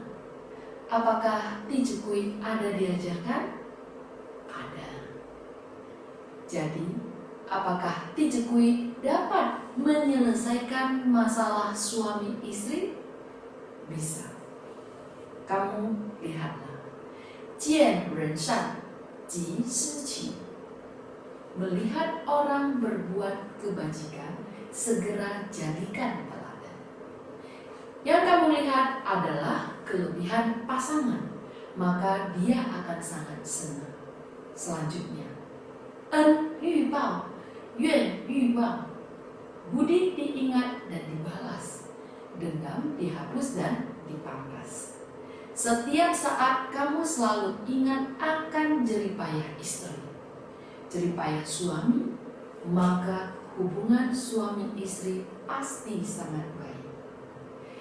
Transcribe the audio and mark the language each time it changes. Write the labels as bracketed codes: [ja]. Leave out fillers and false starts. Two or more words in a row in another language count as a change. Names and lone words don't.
[id] Apakah Tijukui ada diajarkan? Ada. Jadi, apakah Tijukui dapat menyelesaikan masalah suami istri? Bisa. Kamu lihatlah. [zh] 见人善即施己. [id] Melihat orang berbuat kebajikan, segera jadikan teladan. Yang kamu lihat adalah kelebihan pasangan, maka dia akan sangat senang. Selanjutnya, [zh] 恩欲报, 怨欲忘. [id] Budi diingat dan dibalas, dendam dihapus dan dipangkas. Setiap saat kamu selalu ingat akan jeripayah istri, jeripayah suami, maka hubungan suami istri pasti sangat baik.